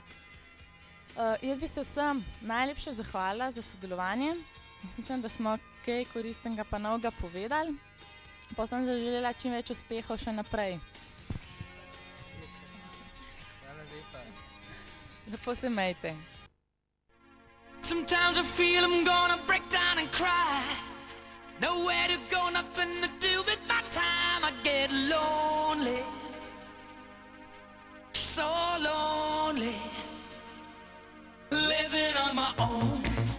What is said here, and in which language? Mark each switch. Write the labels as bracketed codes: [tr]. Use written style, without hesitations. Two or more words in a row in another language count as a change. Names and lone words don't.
[sl] Jaz bi se vsem najlepše zahvalila za sodelovanje. Mislim, da smo kaj koristnega pa novega povedali. Pa sem zaželela čim več uspehov še naprej. Hvala lepa. Lepo se majte. [en] Sometimes I feel I'm gonna break down and cry. Nowhere to go, nothing to do with my time. I get lonely, so lonely. Living on my own.